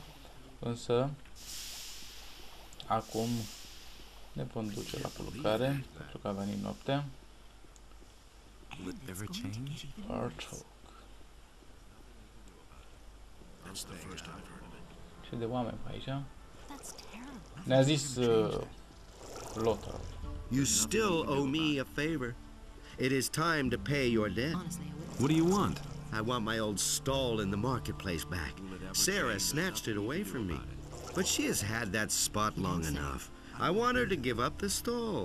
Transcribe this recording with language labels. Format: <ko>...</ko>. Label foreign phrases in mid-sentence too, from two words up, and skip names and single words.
<ro>Însă acum ne vom duce la culcare, pentru că a venit noaptea.</ro> <en>Overhaul.</en> <ro>Ce de oameni pe aici? Ne-a zis NotR.</ro> <en>You still owe me a favor. It is time to pay your debt. What do you want? I want my old stall in the marketplace back. Sarah snatched it away from me, but she has had that spot long enough. I want her to give up the stall.</en>